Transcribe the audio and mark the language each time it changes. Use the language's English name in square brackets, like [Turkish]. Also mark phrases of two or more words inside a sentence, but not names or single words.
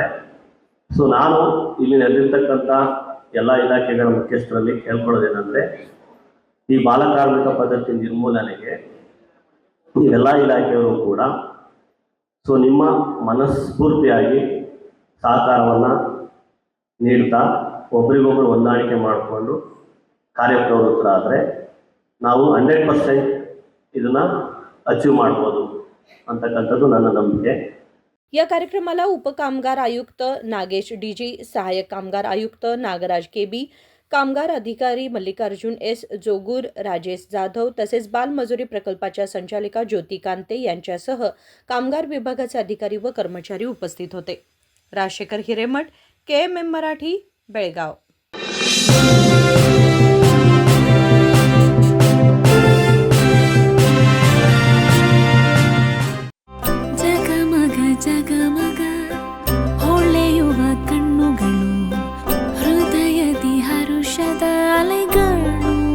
[Kannada] ಸೊ ನಾನು ಇಲ್ಲಿ ನಡೆದಿರ್ತಕ್ಕಂಥ ಎಲ್ಲ ಇಲಾಖೆಗಳ ಮುಖ್ಯಸ್ಥರಲ್ಲಿ ಕೇಳ್ಕೊಳ್ಳೋದೇನೆಂದರೆ, ಈ ಬಾಲಕಾರ್ಮಿಕ ಪದ್ಧತಿ ನಿರ್ಮೂಲನೆಗೆ ಎಲ್ಲ ಇಲಾಖೆಯವರು ಕೂಡ ನಿಮ್ಮ ಮನಸ್ಫೂರ್ತಿಯಾಗಿ ಸಹಕಾರವನ್ನು ನೀಡ್ತಾ ಒಬ್ರಿಗೊಬ್ರು ಹೊಂದಾಣಿಕೆ ಮಾಡಿಕೊಂಡು ಕಾರ್ಯಪ್ರವೃತ್ತರಾದರೆ ನಾವು 100% ಇದನ್ನು ಅಚೀವ್ ಮಾಡ್ಬೋದು ಅಂತಕ್ಕಂಥದ್ದು ನನ್ನ ನಂಬಿಕೆ. [Marathi] या कार्यक्रमाला उपकामगार आयुक्त नागेश डीजी, सहाय्यक कामगार आयुक्त नागराज केबी, कामगार अधिकारी मल्लिकार्जुन एस जोगूर, राजेश जाधव तसेच बालमजुरी प्रकल्पाच्या संचालिका ज्योती कांते यांच्यासह कामगार विभागाचे अधिकारी व कर्मचारी उपस्थित होते. राजशेखर हिरेमठ, KMM मराठी, बेळगाव. [Kannada] ಜಗಮಗ ಹೊಳೆಯುವ ಕಣ್ಣುಗಳು, ಹೃದಯದಿ ಹರುಷದ ಅಲೆಗಳು.